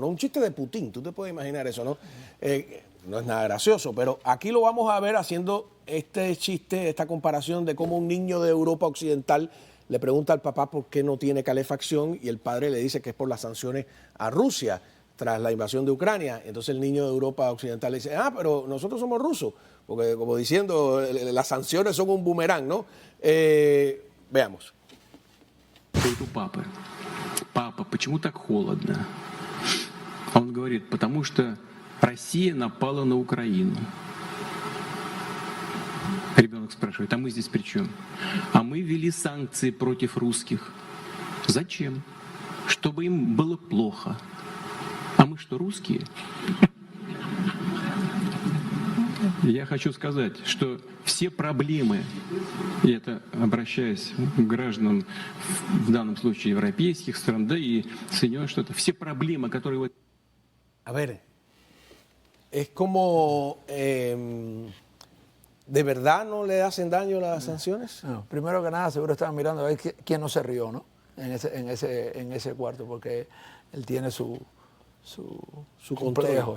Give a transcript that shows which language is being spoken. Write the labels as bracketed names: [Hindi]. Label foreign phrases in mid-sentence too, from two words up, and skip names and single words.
[Spanish] Un chiste de Putin, tú te puedes imaginar eso, ¿no? No es nada gracioso, pero aquí lo vamos a ver haciendo este chiste, esta comparación de cómo un niño de Europa Occidental le pregunta al papá por qué no tiene calefacción y el padre le dice que es por las sanciones a Rusia tras la invasión de Ucrania. Entonces el niño de Europa Occidental le dice, pero nosotros somos rusos, porque como diciendo, las sanciones son un boomerang, ¿no? Veamos. [Russian] У папы: папа, почему так холодно? А он говорит: потому что Россия напала на Украину. Ребенок спрашивает: а мы здесь при чем? А мы ввели санкции против русских. Зачем? Чтобы им было плохо. А мы что, русские? Я хочу сказать, что все проблемы, и это обращаясь к гражданам, в данном случае европейских стран, да и Соединенных Штатов, все проблемы, которые... [Spanish] A ver, es como, ¿de verdad no le hacen daño las sanciones? No, primero que nada, seguro estaban mirando a ver quién no se rió, ¿no? En ese cuarto, porque él tiene su complejo.